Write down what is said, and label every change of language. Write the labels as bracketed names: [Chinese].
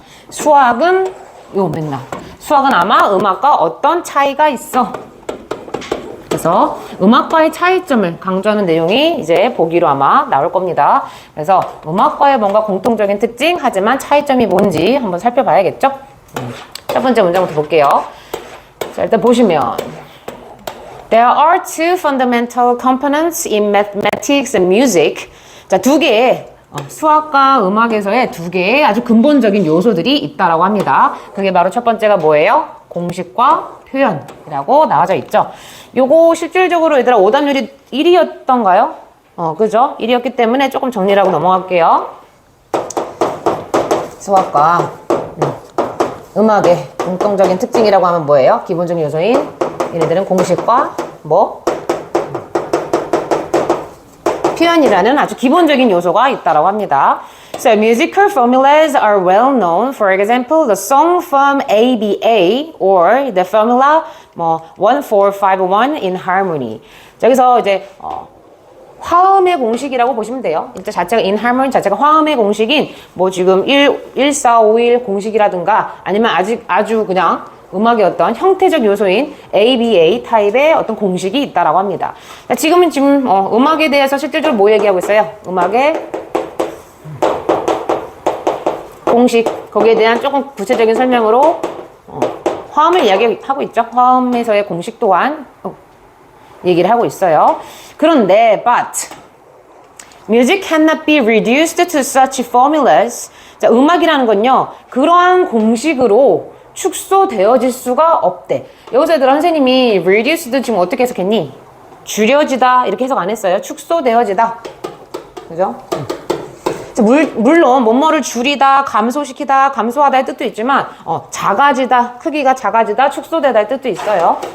[Korean] 수학은 수학은 아마 음악과 어떤 차이가 있어. 그래서 음악과의 차이점을 강조하는 내용이 이제 보기로 아마 나올 겁니다. 그래서 음악과의 뭔가 공통적인 특징, 하지만 차이점이 뭔지 한번 살펴봐야겠죠. 첫 번째 문장부터 볼게요. 자, 일단 보시면 [English] There are two fundamental components in mathematics and music. [Korean] 자, 두 개의 수학과 음악에서의 두 개의 아주 근본적인 요소들이 있다라고 합니다. 그게 바로 첫 번째가 뭐예요? 공식과 표현이라고 나와져 있죠. 요거 실질적으로 얘들아 오답률이 1이었던가요? 그죠? 1이었기 때문에 조금 정리를 하고 넘어갈게요. 수학과 음악의 공통적인 특징이라고 하면 뭐예요? 기본적인 요소인 얘네들은 공식과 표현이라는 아주 기본적인 요소가 있다라고 합니다. [English] So musical formulas are well known. For example, the song from ABA or the formula 1451 in harmony. [Korean] 자, 여기서 이제 화음의 공식이라고 보시면 돼요. 일단 자체가 in harmony 자체가 화음의 공식인 지금 1451 공식이라든가 아니면 아주 그냥 음악의 어떤 형태적 요소인 ABA 타입의 어떤 공식이 있다라고 합니다. 자, 지금 음악에 대해서 실질적으로 뭐 얘기하고 있어요? 음악의 공식, 거기에 대한 조금 구체적인 설명으로 화음을 이야기하고 있죠. 화음에서의 공식 또한 얘기를 하고 있어요. 그런데 [English] but music cannot be reduced to such formulas. [Korean] 자, 음악이라는 건요, 그러한 공식으로 축소되어질 수가 없대. 여기서 얘들아 선생님이 reduced 지금 어떻게 해석했니? 줄여지다 이렇게 해석 안 했어요. 축소되어지다. 그죠? 물론 뭐뭐를 줄이다, 감소시키다, 감소하다의 뜻도 있지만 작아지다, 크기가 작아지다, 축소되다의 뜻도 있어요.